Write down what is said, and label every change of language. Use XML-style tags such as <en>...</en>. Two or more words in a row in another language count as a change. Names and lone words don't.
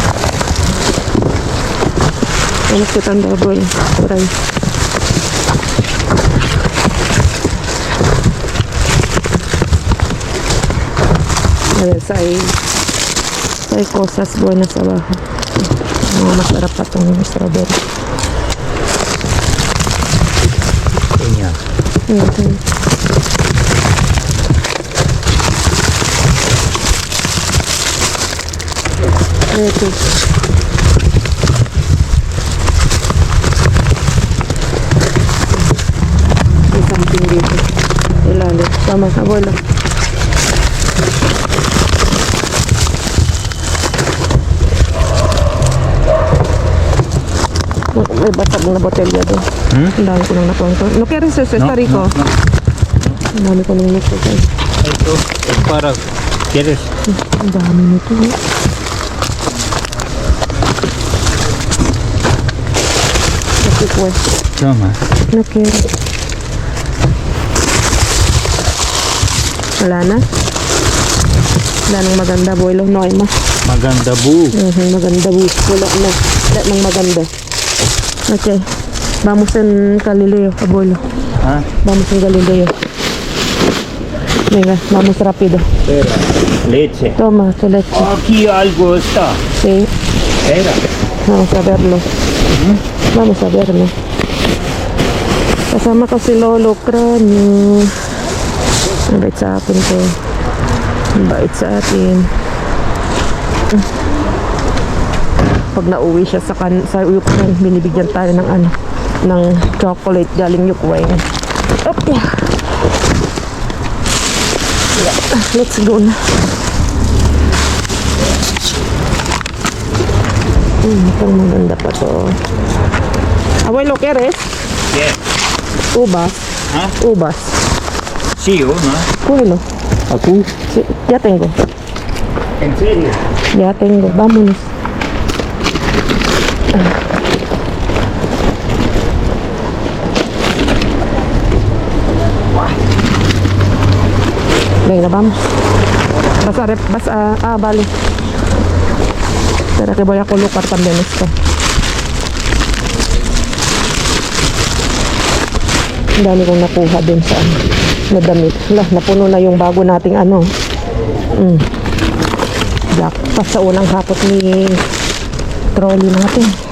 <es>Vamos quitando el vuelo por ahí. A ver, hay cosas buenas abajo.</es> <tl>No, masarap pa itong strawberry. Peña. Lettuce. May something dito. Ilalim. Tama, abuelo. May basag na botelya doon. Ang dami ko nang nakuha ko.</tl> <es>No quieres eso? Está rico.</es> <tl>Ang dami ko nang nito.</tl> <es>Esto es para... ¿Quieres?</es> <tl>Ang dami nito.</tl> <es>Aquí pues. Toma. No quiero.</es> <tl>Wala na? Wala nang maganda,</tl> <es>abuelo. No hay más.</es> <tl>Maganda bu. Maganda, bu. Wala na. Wala nang maganda. Okay.</tl> <es>Vamos en Galileo, abuelo. ¿Ah? Vamos en Galileo. Venga, vamos rápido. Espera. Leche. Toma tu leche. Aquí algo está. Sí, Espera. vamos a verlo. Vamos a verlo.</es> <tl>Kasama ko si Lolo Cranio. Ang bait sa atin to. Ang bait sa atin. Pag nauwi siya sa Ukraine, binibigyan tayo ng ano, ng chocolate galing Ukraine.</tl> <en>Okay. Yeah, let's go na.</en> <tl>Itong maganda pa to.</tl> <es>Abuelo, ¿quieres? Bien. Uvas. ¿Ah? Uvas. Sí o no. Abuelo. ¿Acu? Sí, ya tengo. ¿En serio? Ya tengo. Vámonos. Venga, vamos. Vale. Espera que voy a colocar también esto.</es> <tl>Ang dami kong nakuha din sa na damit. Napuno na yung bago nating ano. Jackpot sa unang hapot ni trolley natin.</tl>